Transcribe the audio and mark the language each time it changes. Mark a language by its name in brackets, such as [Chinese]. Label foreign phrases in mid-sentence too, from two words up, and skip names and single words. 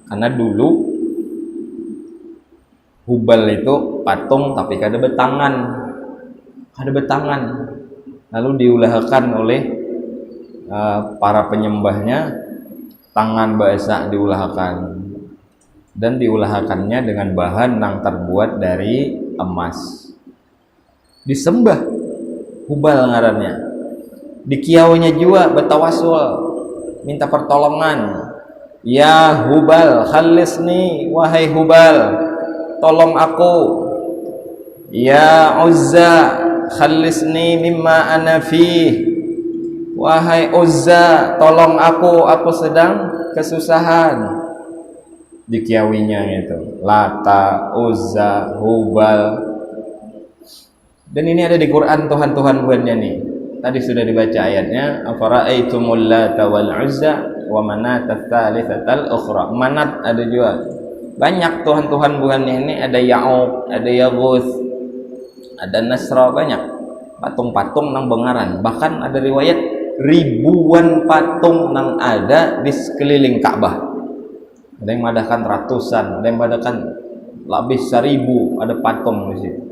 [Banjar] Karena dulu Hubal itu patung tapi kada betangan, lalu diulahkan oleh para penyembahnya, tangan bahasa diulahkan, dan diulahkannya dengan bahan yang terbuat dari emas. Disembah Hubal ngarannya. Di kiaunya juga bertawasul, minta pertolongan. [Arabic] يا هبل خلصني, [Banjar] wahai Hubal, tolong aku. [Arabic] يا عزى خلصني مما أنا فيه, [Banjar] Wahai Uzza, tolong aku sedang kesusahan. Dikiawinya itu Lata, Uzza, Hubal. Dan ini ada di Quran Tuhan-Tuhan buatnya nih. Tadi sudah dibaca ayatnya, [Arabic] أفرأيتم اللات والعزى ومناة الثالثة الأخرى. [Banjar] Manat ada juga. Banyak Tuhan-Tuhan buatnya ini, ada Ya'uq, ada Yaghus, ada Nasra, banyak patung-patung nang bengaran. Bahkan ada riwayat ribuan patung nang ada di sekeliling Ka'bah. Ada yang mengadakan ratusan, ada yang mengadakan lebih 1000, ada patung di situ.